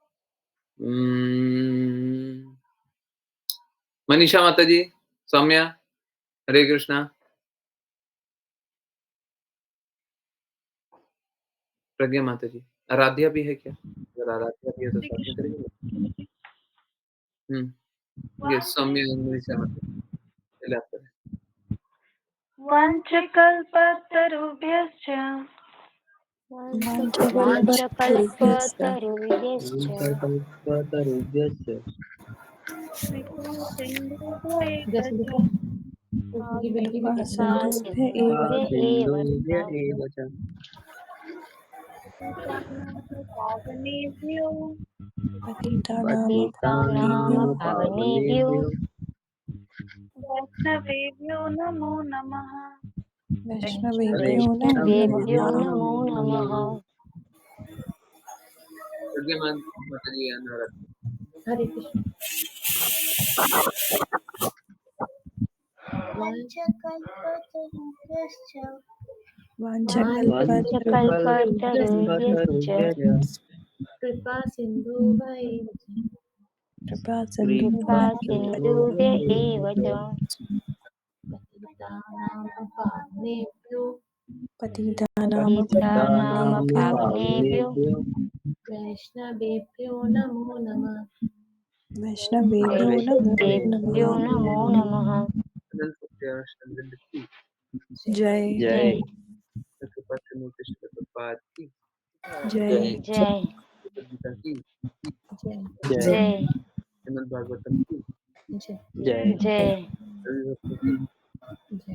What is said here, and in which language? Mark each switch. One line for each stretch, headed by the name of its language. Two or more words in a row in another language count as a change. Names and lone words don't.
Hindi: मनीषा माता जी, सौम्या, हरे कृष्णा। प्रज्ञा माता जी, आराध्या भी है क्या? अगर आराध्या भी है तो साथ में करेंगे। यस, सौम्या and मनीषा माता जी, पहले आप करें।
Sanskrit: वाञ्छकल्पतरुभ्यश्च कल्पतरुभ्यश्च कृपासिन्धुभ्यैव च कृपासिन्धुभ्य एव कृपासिन्धुभ्य एव च पावनेभ्यो पतितानां पतितानां पावनेभ्यो पावनेभ्यो वैष्णवेभ्यो नमो नमः वैष्णवेभ्यो नमो वैष्णवेभ्यो नमः। नमो नमः।
Hindi: प्रज्ञा माता जी and आराध्या। हरे कृष्ण।
Sanskrit: वाञ्छकल्पतरुभ्यश्च वाञ्छकल्पतरुभ्यश्च कल्पतरुभ्यश्च कृपा सिंधु भाई कृपासिन्धुभ्य कृपासिन्धुभ्य एव च पतितानां पावनेभ्यो पतितानां पावनेभ्यो पावनेभ्यो वैष्णवेभ्यो नमो नमः। वैष्णवेभ्यो नमो वैष्णवेभ्यो नमः। नमो नमः।
Hindi: अनंत सत्यानंद की जय जय कृपा से कृष्ण प्रभुपाद की जय जय जय गीता की जय जय जय श्रीमद् भागवतम की जय जय जय सभी भक्तों की जय।